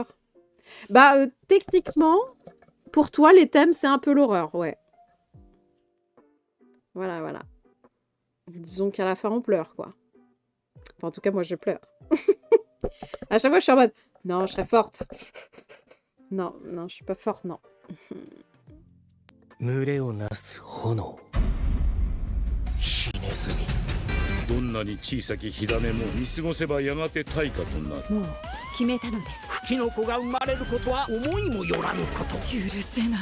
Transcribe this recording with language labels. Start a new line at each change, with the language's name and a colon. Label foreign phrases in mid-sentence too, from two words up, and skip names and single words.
French: Bah, techniquement, pour toi, les thèmes, c'est un peu l'horreur, ouais. Voilà. Disons qu'à la fin, on pleure, quoi. Enfin, en tout cas, moi, je pleure. À chaque fois, je suis en mode... Non, je serais forte. Non, je suis pas forte, non.
Japanese: 群れをなす炎火ネズミどんなに小さき火種も見過ごせばやがて大火となる。もう決めたのです。吹きの子が生まれることは思いもよらぬこと。許せない。